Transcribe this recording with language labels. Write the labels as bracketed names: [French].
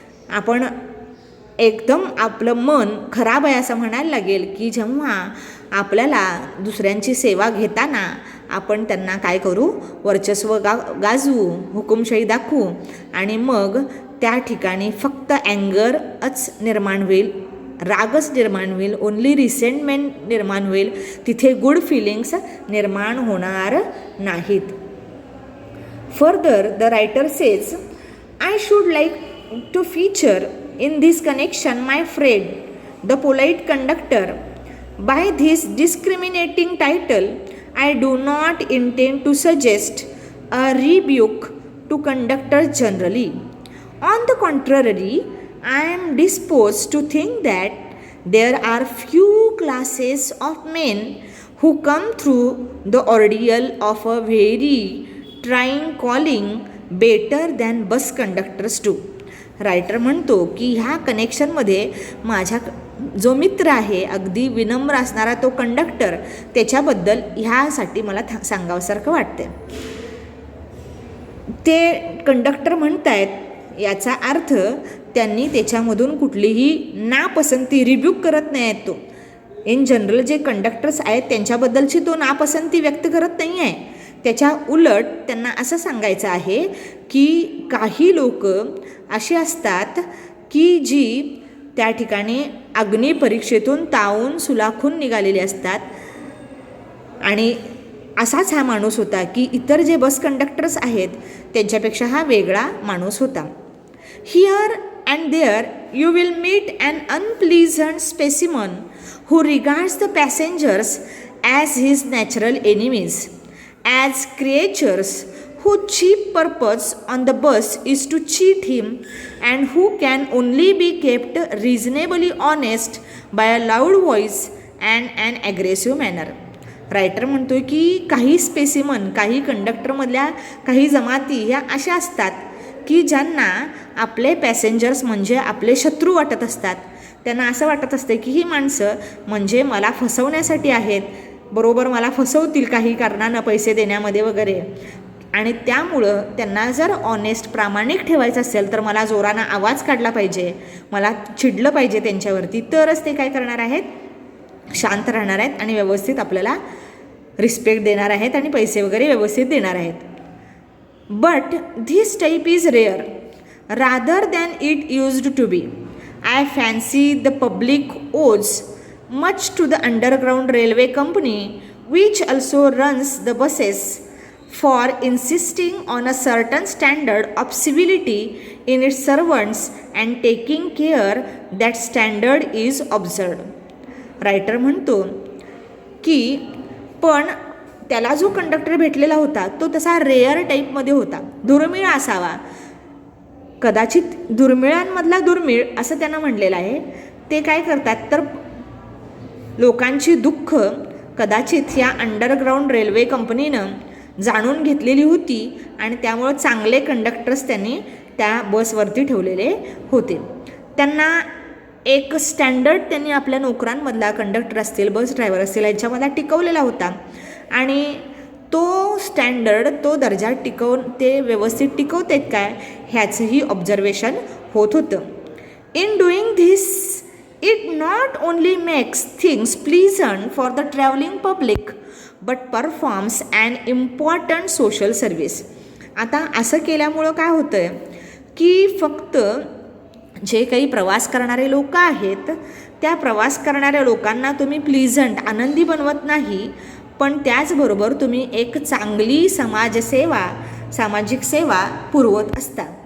[Marathi] आपण एकदम आपलं मन खराब आहे असं म्हणायला लागेल की जेव्हा आपल्याला दुसऱ्यांची सेवा घेताना आपण त्यांना काय करू, वर्चस्व गाजवू, हुकुमशाही दाखवू आणि मग त्या ठिकाणी फक्त अँगरच निर्माण होईल, रागच निर्माण होईल, [English] only resentment [Marathi] निर्माण होईल, तिथे गुड फिलिंग्स निर्माण होणार नाहीत. [English] Further the writer says, I should like to feature in this connection my friend the polite conductor. By this discriminating title I do not intend to suggest a rebuke to conductors generally. On the contrary, I am disposed to think that there are few classes of men who come through the ordeal of a very trying calling better than bus conductors do. [Marathi] Writer म्हणतो की ह्या कनेक्शनमध्ये माझ्या जो मित्र आहे अगदी विनम्र असणारा तो कंडक्टर, त्याच्याबद्दल ह्यासाठी मला सांगावसारखं वाटते. ते कंडक्टर म्हणतायत याचा अर्थ त्यांनी त्याच्यामधून कुठलीही नापसंती रिब्यूक करत नाही आहेत. तो इन जनरल जे कंडक्टर्स आहेत त्यांच्याबद्दलची तो नापसंती व्यक्त करत नाही आहे. त्याच्या उलट त्यांना असं सांगायचं आहे की काही लोक अशी असतात की जी त्या ठिकाणी अग्निपरीक्षेतून तावून सुलाखून निघालेले असतात. आणि असाच हा माणूस होता की इतर जे बस कंडक्टर्स आहेत त्यांच्यापेक्षा हा वेगळा माणूस होता. [English] Here and there you will meet an unpleasant specimen who regards the passengers as his natural enemies, as creatures whose chief purpose on the bus is to cheat him and who can only be kept reasonably honest by a loud voice and an aggressive manner. [Marathi] Writer म्हणतोय की काही specimen, काही कंडक्टरमधल्या काही जमाती ह्या अशा असतात की ज्यांना आपले पॅसेंजर्स म्हणजे आपले शत्रू वाटत असतात. त्यांना असं वाटत असते की ही माणसं म्हणजे मला फसवण्यासाठी आहेत, बरोबर मला फसवतील काही कारणानं पैसे देण्यामध्ये वगैरे. आणि त्यामुळं त्यांना जर ऑनेस्ट प्रामाणिक ठेवायचं असेल तर मला जोरानं आवाज काढला पाहिजे, मला चिडलं पाहिजे त्यांच्यावरती, तरच ते काय करणार आहेत, शांत राहणार आहेत आणि व्यवस्थित आपल्याला रिस्पेक्ट देणार आहेत आणि पैसे वगैरे व्यवस्थित देणार आहेत. [English] But this type is rare rather than it used to be. I fancy the public owes much to the underground railway company, which also runs the buses, for insisting on a certain standard of civility in its servants and taking care that standard is observed. [Marathi] Writer म्हणतो की पण त्याला जो conductor भेटलेला होता तो तसा rare टाईपमध्ये होता, दुर्मिळ असावा. कदाचित दुर्मिळांमधला दुर्मिळ असं त्यांना म्हणलेलं आहे. ते काय करतात तर लोकांची दुःख कदाचित या अंडरग्राऊंड रेल्वे कंपनीनं जाणून घेतलेली होती आणि त्यामुळं चांगले कंडक्टर्स त्यांनी त्या बसवरती ठेवलेले होते. त्यांना एक स्टँडर्ड त्यांनी आपल्या नोकरांमधला कंडक्टर असतील, बस ड्रायव्हर असतील यांच्यामधला टिकवलेला होता आणि तो स्टँडर्ड, तो दर्जा ते व्यवस्थित टिकवतात काय ह्याचंही ऑब्झर्वेशन होत होतं. [English] In doing this it not only makes things pleasant for the travelling public but performs an important social service. [Marathi] आता असं केल्यामुळं काय होतं आहे की फक्त जे काही प्रवास करणारे लोक आहेत त्या प्रवास करणाऱ्या लोकांना तुम्ही प्लीझंट, आनंदी बनवत नाही, पण त्याचबरोबर तुम्ही एक चांगली सामाजिक सेवा पुरवत असता.